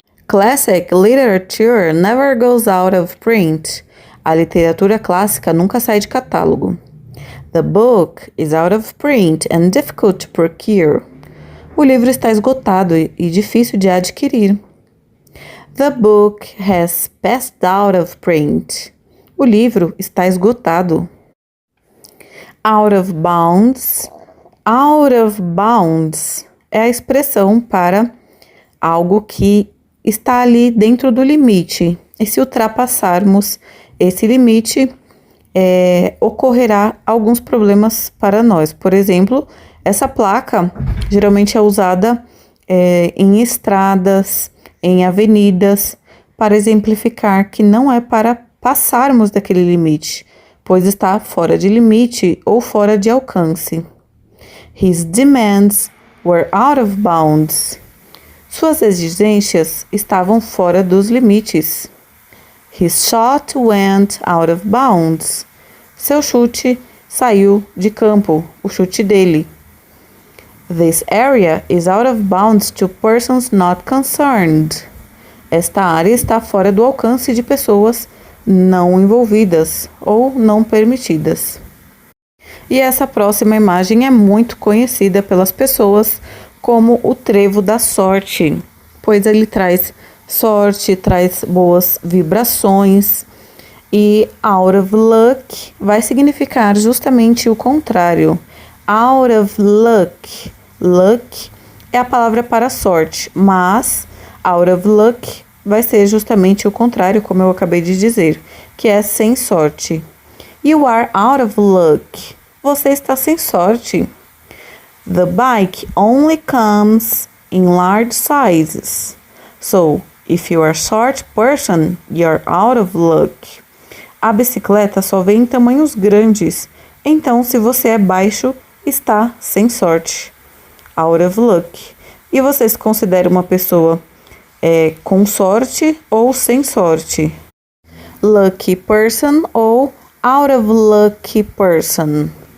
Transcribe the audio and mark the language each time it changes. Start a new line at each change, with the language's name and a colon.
English: Classic literature never goes out of print.
Portuguese: A literatura clássica nunca sai de catálogo.
English: The book is out of print and difficult to procure.
Portuguese: O livro está esgotado e difícil de adquirir.
English: The book has passed out of print.
Portuguese: O livro está esgotado.
English: Out of bounds.
Portuguese: Out of bounds é a expressão para algo que está ali dentro do limite. E se ultrapassarmos esse limite, ocorrerá alguns problemas para nós. Por exemplo, essa placa geralmente é usada em estradas, em avenidas, para exemplificar que não é para passarmos daquele limite, pois está fora de limite ou fora de alcance.
English: His demands were out of bounds.
Portuguese: Suas exigências estavam fora dos limites.
English: His shot went out of bounds.
Portuguese: Seu chute saiu de campo, o chute dele.
English: This area is out of bounds to persons not concerned.
Portuguese: Esta área está fora do alcance de pessoas não envolvidas ou não permitidas. E essa próxima imagem é muito conhecida pelas pessoas como o trevo da sorte, pois ele traz sorte, traz boas vibrações, e out of luck vai significar justamente o contrário. Out of luck. Luck é a palavra para sorte, mas out of luck vai ser justamente o contrário, como eu acabei de dizer, que é sem sorte.
English: You are out of luck.
Portuguese: Você está sem sorte.
English: The bike only comes in large sizes. So, if you are a short person, you're out of luck.
Portuguese: A bicicleta só vem em tamanhos grandes. Então, se você é baixo, está sem sorte. Out of luck. E você se considera uma pessoa com sorte ou sem sorte?
English: Lucky person ou out of lucky person?